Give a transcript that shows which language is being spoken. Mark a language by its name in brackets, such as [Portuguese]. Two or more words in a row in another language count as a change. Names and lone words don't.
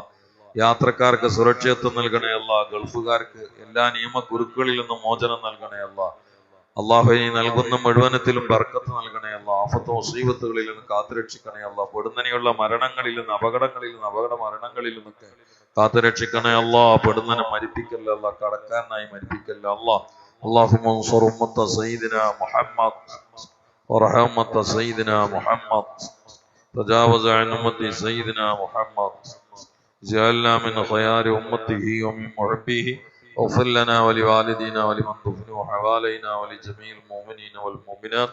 [Malayalam] യാത്രക്കാർക്ക് സുരക്ഷിതത്വം നൽകണേ അല്ലാഹ്. ഗൾഫുകാർക്ക് എല്ലാ നിയമ കുരുക്കുകളിൽ നിന്നും മോചനം നൽകണേ അല്ലാഹ്. അള്ളാഹു നീ നൽകുന്ന മുഴുവനത്തിലും ബർക്കത്ത് നൽകണേ അല്ലാഹ്. ആഫത്ത് മുസീബത്തുകളിൽ നിന്ന് കാത്തുരക്ഷിക്കണേ അല്ലാഹ്. പെടുന്നനെയുള്ള മരണങ്ങളിൽ നിന്ന്, അപകടങ്ങളിൽ നിന്ന്, അപകട മരണങ്ങളിൽ നിന്നൊക്കെ കാത്തുരക്ഷിക്കണേ അല്ലാഹ്. പെടുന്നനെ മരിപ്പിക്കല്ല അല്ലാഹ്, കടക്കാരനായി മരിപ്പിക്കല്ല അല്ലാഹ്. [Arabic] اللهم انصر أمة سيدنا محمد وارحم أمة سيدنا محمد. تجاوز عن أمة سيدنا محمد. جعلنا من خيار أمته ومن محبيه. اغفر لنا ولوالدينا ولمن دفنوا حوالينا ولجميع المؤمنين والمؤمنات.